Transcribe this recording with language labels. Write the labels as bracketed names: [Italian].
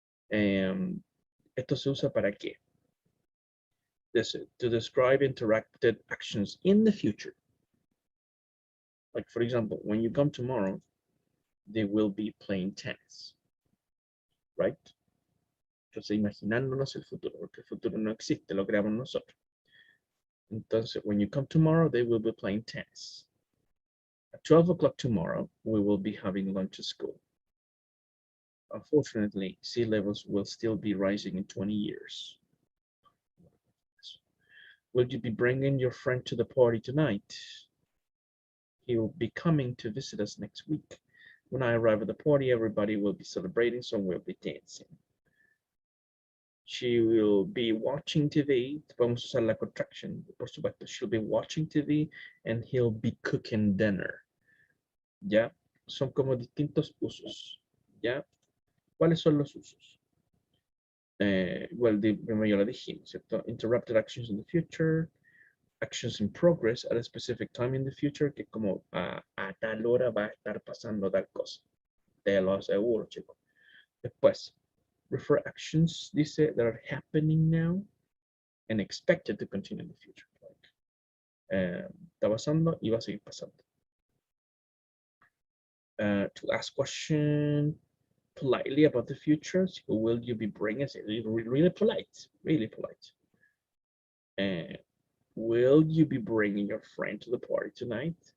[Spanish] Esto se usa para qué? [English] To describe interacted actions in the future. Like, for example, when you come tomorrow, they will be playing tennis, right? [Spanish] Entonces, imaginándonos el futuro, porque el futuro no existe, lo creamos nosotros. [English] Entonces, when you come tomorrow, they will be playing tennis. At 12 o'clock tomorrow, we will be having lunch at school. Unfortunately, sea levels will still be rising in 20 years. Will you be bringing your friend to the party tonight? He will be coming to visit us next week. When I arrive at the party, everybody will be celebrating, so we'll be dancing. She will be watching TV. [Spanish] Vamos a usar la contraction, por supuesto. [English] She'll be watching TV and he'll be cooking dinner. [Spanish] ¿Ya? Son como distintos usos. ¿Ya? ¿Cuáles son los usos? Well, primero ya lo dijimos, ¿cierto? [English] Interrupted actions in the future, actions in progress at a specific time in the future, [Spanish] que como a tal hora va a estar pasando tal cosa. Te lo aseguro, chicos. Después, [English] refer actions, dice, that are happening now and expected to continue in the future. [Spanish] Está pasando y va a seguir pasando. [English] To ask question politely about the future, who will you be bringing? Really polite, really polite. Will you be bringing your friend to the party tonight?